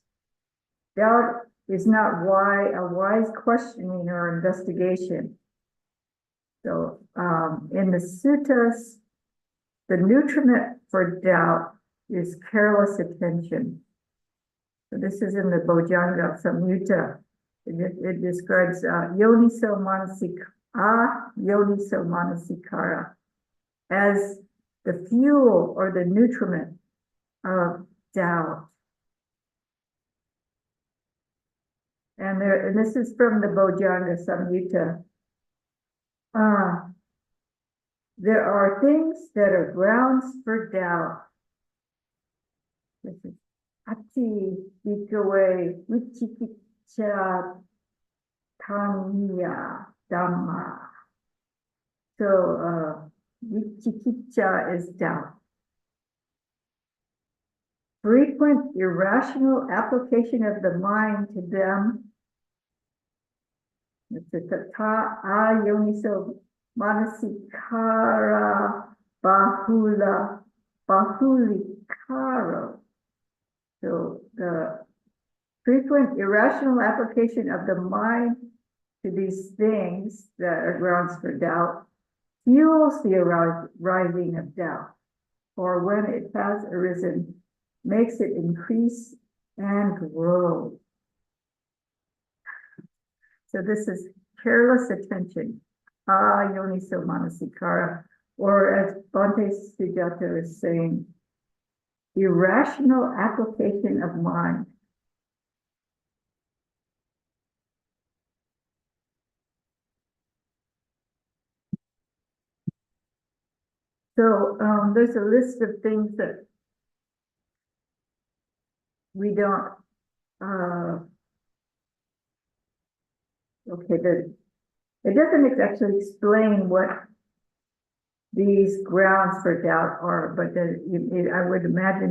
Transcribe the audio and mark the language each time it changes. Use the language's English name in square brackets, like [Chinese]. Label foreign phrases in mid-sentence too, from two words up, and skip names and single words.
[English] Doubt is not a wise questioning or investigation. So in the suttas, the nutriment for doubt is careless attention. So this is in the Bojjhanga Samyutta. It describes [Pali] yoniso manasikara [English] as the fuel or the nutriment of doubt. And this is from the Bojjhanga Samyutta. There are things that are grounds for doubt. This is [Pali] ati bhikkhave vicikicca tanya dhamma. [English] So vicikicca is doubt. Frequent irrational application of the mind to them. It's a [Pali] tata ayoniso manasikara bahulikaro. [English] So the frequent irrational application of the mind to these things that are grounds for doubt fuels the arising of doubt, or when it has arisen, makes it increase and grow. So this is careless attention, [Pali] yoniso manasikara, [English] or as Bhante Sujata is saying, irrational application of mind. So there's a list of things that we don't, it doesn't actually explain what these grounds for doubt are, but I would imagine